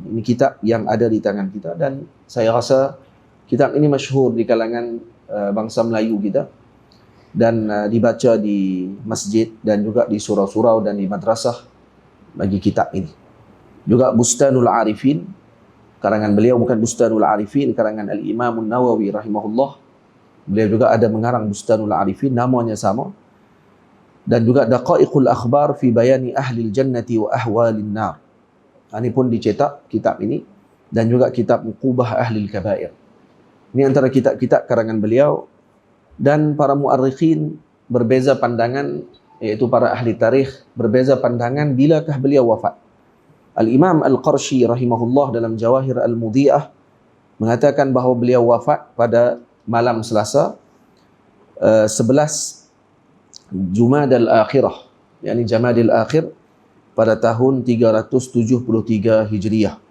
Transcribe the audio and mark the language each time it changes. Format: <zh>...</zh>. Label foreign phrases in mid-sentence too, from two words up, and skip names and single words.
<ms>Ini kitab yang ada di tangan kita, dan saya rasa kitab ini masyhur di kalangan bangsa Melayu kita, dan dibaca di masjid dan juga di surau-surau dan di madrasah bagi kitab ini. Juga Bustanul Arifin, karangan beliau bukan Bustanul Arifin, karangan Al-Imam An-Nawawi rahimahullah. Beliau juga ada mengarang Bustanul Arifin, namanya sama. dan juga Daqaiqul Akhbar fi Bayani Ahlil Jannati wa Ahwalin Nar. Ini pun dicetak kitab ini, dan juga kitab Uqubah Ahlil Kabair. Ini antara kitab-kitab karangan beliau, dan para muarrikhin berbeza pandangan, iaitu para ahli tarikh berbeza pandangan bilakah beliau wafat. Al-Imam Al-Qarshi rahimahullah dalam Jawahir Al-Mudhi'ah mengatakan bahawa beliau wafat pada malam Selasa 11 Jumadal Akhirah, yakni Jamadil Akhir, pada tahun 373 Hijriah.</ms>